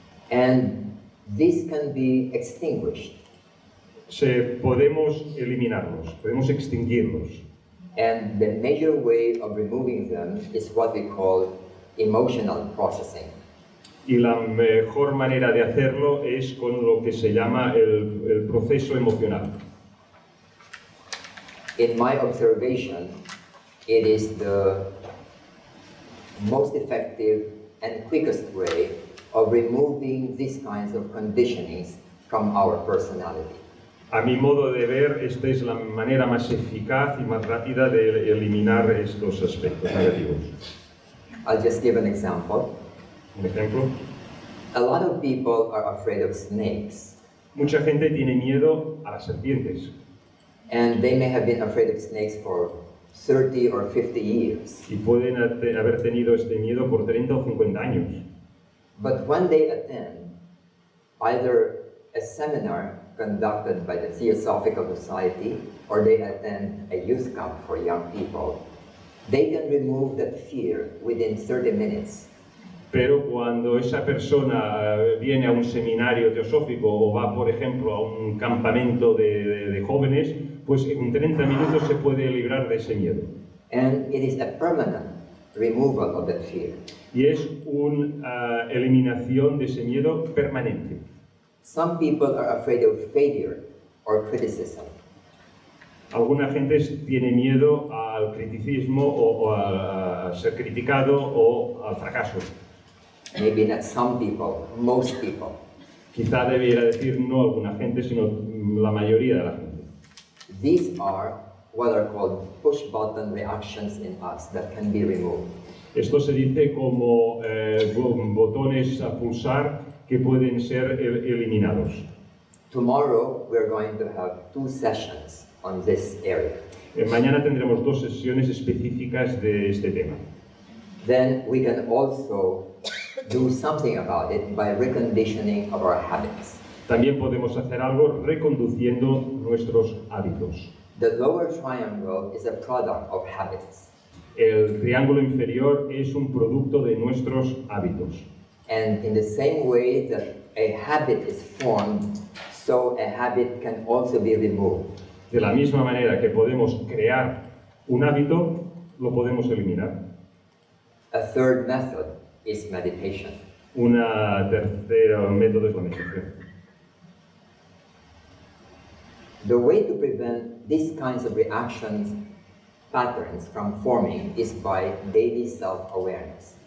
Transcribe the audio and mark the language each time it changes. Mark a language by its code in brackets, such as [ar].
[en] And this can be extinguished. [es] Podemos eliminarlos, podemos extinguirlos. [en] And the major way of removing them is what we call emotional processing. [es] Y la mejor manera de hacerlo es con lo que se llama el proceso emocional. [en] In my observation, it is the most effective and quickest way of removing these kinds of conditionings from our personality. [es] A mi modo de ver, esta es la manera más eficaz y más rápida de eliminar estos aspectos negativos. [en] I'll just give an example. [es] Un ejemplo. [en] A lot of people are afraid of snakes. [es] Mucha gente tiene miedo a las serpientes. [en] And they may have been afraid of snakes for 30 or 50 years. [es] Y pueden haber tenido este miedo por 30 o 50 años. [en] But when they attend either a seminar conducted by the Theosophical Society or they attend a youth camp for young people, they can remove that fear within 30 minutes. [es] Pero cuando esa persona viene a un seminario teosófico o va, por ejemplo, a un campamento de jóvenes, pues en 30 minutos se puede librar de ese miedo. [en] And it is a permanent removal of that fear. [es] Y es una eliminación de ese miedo permanente. [en] Some people are afraid of failure or criticism. [es] Alguna gente tiene miedo al criticismo o a ser criticado o al fracaso. [en] Maybe not some people, most people. [es] Quizá debiera decir no alguna gente, sino la mayoría de la gente. [en] These are what are called push-button reactions in us that can be removed. [es] Esto se dice como botones a pulsar que pueden ser eliminados. [en] Tomorrow we're going to have 2 sessions on this area. [es] Mañana tendremos 2 sesiones específicas de este tema. [en] Then we can also do something about it by reconditioning of our habits. [es] También podemos hacer algo reconduciendo nuestros hábitos. [en] The lower triangle is a product of habits. [es] El triángulo inferior es un producto de nuestros hábitos. [en] And in the same way that a habit is formed, so a habit can also be removed. [es] De la misma manera que podemos crear un hábito, lo podemos eliminar. [en] A third method is meditation. [es] Un tercer método es la meditación. [en] The way to prevent these kinds of reactions, patterns from forming is by daily self-awareness.